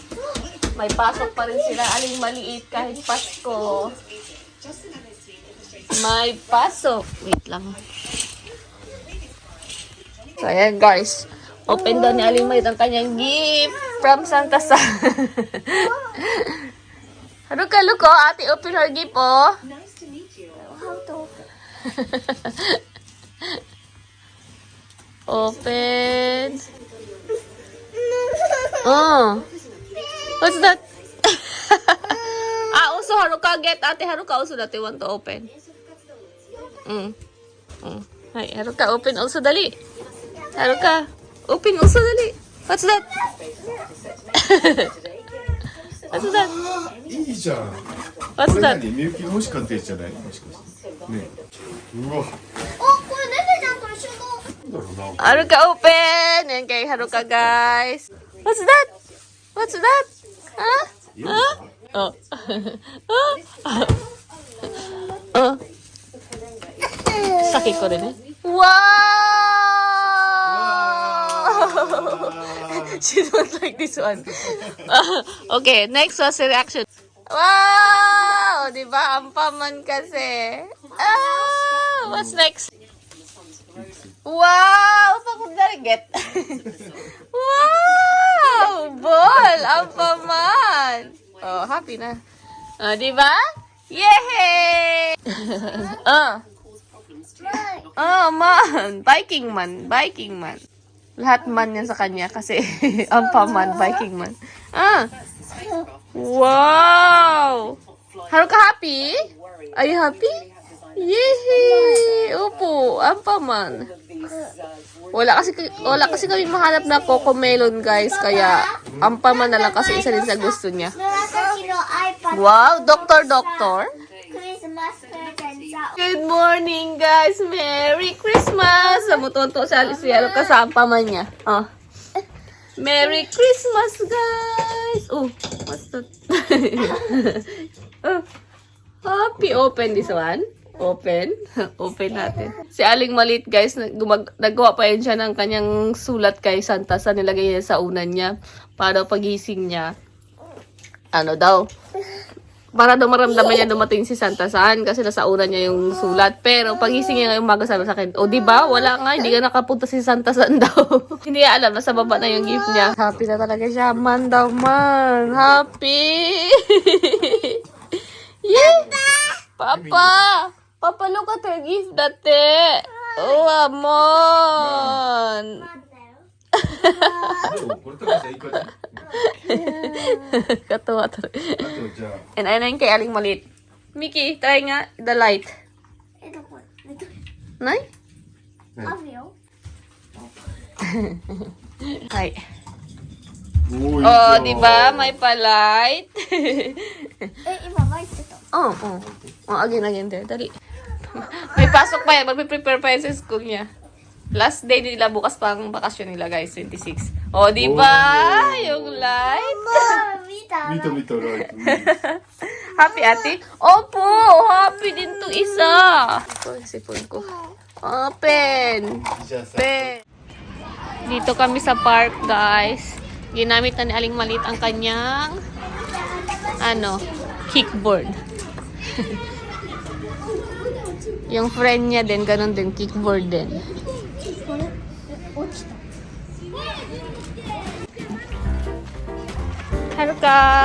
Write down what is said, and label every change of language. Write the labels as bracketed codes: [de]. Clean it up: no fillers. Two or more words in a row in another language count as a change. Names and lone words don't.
[tl] May pasok pa rin sila. Aling maliit kahit Pasko. May pasok. Wait lang. So, ayan, guys. Open daw ni Aling Maliit ang kanyang [en] gift from Santa [tl] Sa. [en] Haruka, look, oh. Ate, open her gift, oh. Open. Oh. What's that? Also Haruka get. Ate Haruka also that they want to open. Hi, Haruka open also dali. Haruka open also dali. What's that? What's that? [ja] いいじゃん。 [en] What's [ja] これ [en] that? [ja] 何？みゆきが欲しかったやつじゃない？もしかして。ね。うわ。おこれネネちゃんと一緒のなんだろうな。 [tl] Haruka open. Yan kay Haruka, guys. [en] What's that? What's that? Huh? Huh? Oh. [tl] Oh. Sakit ko rin eh. Wow! [en] She don't like this one. Okay, next was reaction. [tl] Wow! Diba? Ang paman kasi. Ah! [en] What's next? Wow! Pagdaget. Wow! Ball! [tl] Ang paman! Oh, happy na. Oh, di ba? [en] Yay! Man. Biking man. Biking man. [tl] Lahat man yan sa kanya kasi ang paman, [en] Viking man. Wow! Haruka happy? Are you happy? Yay! [tl] Opo, ang paman. Wala kasi kami mahanap na Coco Melon, guys, kaya ang paman na lang kasi isa din sa gusto niya. [en] Wow, doctor. Christmas curtain sa Good morning, guys. Merry Christmas. [tl] Samutonto sa Alicia kasama man niya. [en] Oh. Merry Christmas, guys. Oh, what's that? Oh. Happy open this one. Open. [tl] Open natin. Si Aling Maliit, guys, nagawa pa yun siya ng kanyang sulat kay Santa sa nilagay niya sa unan niya para pagising niya. Ano daw? Para daw maramdaman niya dumating si Santa San kasi nasa unan niya yung sulat. Pero pagising niya ngayong umaga sabi sa akin, o diba? Wala nga, hindi ka nakapunta si Santa San daw. Hindi niya alam, nasa baba na yung gift niya. Happy na talaga siya. Man daw man. Happy! [en] Yeah! Papa! Papa, look at her gift dati. Oh, amon. [ja] これとかじゃあいいかな。 [tl] Katawa to. [ja] あとじゃあ [tl] And ano yung kay Aling Maliit? Mickey, try nga [en] the light. [tl] ito po. Ito. Nay? Avio. [en] Hi. [ja] おーいいじ Oh, ゃん [tl] di ba? May pa-light. Ibabay ito. Oh. [en] Again there. [tl] Dali. May pasok pa yan. Magpe-prepare pa yan sa school niya. Last day nila, bukas pang bakasyon nila, guys. 26. Oh, di ba? Yung light. [ja] Mita. 見た見たライト。 [tl] Happy, ate? Opo! Happy din to isa. Ito, sipon ko. Open. [ja] じゃあさ。 [tl] Open. Dito kami sa park, guys. Ginamit na ni Aling Maliit ang kanyang kickboard. Yung friend niya din, ganun din, kickboard din. Haruka!